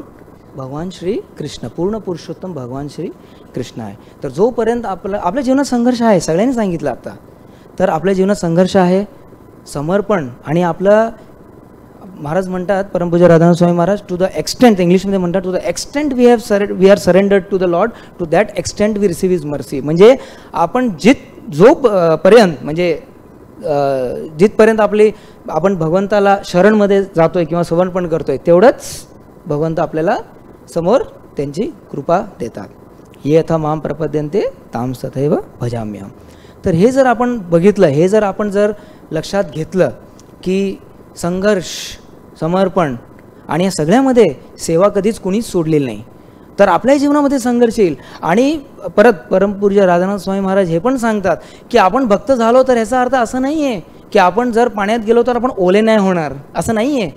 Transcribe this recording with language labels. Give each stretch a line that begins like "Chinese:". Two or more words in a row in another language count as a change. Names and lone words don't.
Marathi: भगवान श्री कृष्ण, पूर्ण पुरुषोत्तम भगवान श्री कृष्ण आहे. तर जोपर्यंत आपल्या जीवनात संघर्ष आहे, सगळ्यांनी सांगितलं आता, तर आपल्या जीवनात संघर्ष आहे, समर्पण. आणि आपलं महाराज म्हणतात, परमपूज्य राधानाथ स्वामी महाराज,
English: to the extent,
Marathi: इंग्लिशमध्ये म्हणतात,
English: to the extent we are surrendered to the Lord, to that extent we receive his mercy. म्हणजे आपण जोपर्यंत म्हणजे जिथपर्यंत आपण भगवंताला शरणमध्ये जातोय किंवा समर्पण करतोय, तेवढंच भगवंत आपल्याला समोर त्यांची कृपा देतात.
Sanskrit: ये यथा माम प्रपद्यन्ते ताम तथैव भजाम्यहम्.
Marathi: तर हे जर आपण बघितलं, हे जर आपण लक्षात घेतलं की संघर्ष, समर्पण आणि या सगळ्यामध्ये सेवा कधीच कुणीच सोडलेली नाही, तर आपल्या जीवनामध्ये संघर्ष येईल. आणि परत परमपूज्य राधानाथ स्वामी महाराज हे पण सांगतात की आपण भक्त झालो तर ह्याचा अर्थ असं नाही आहे की आपण जर पाण्यात गेलो तर आपण ओले नाही होणार, असं नाही आहे.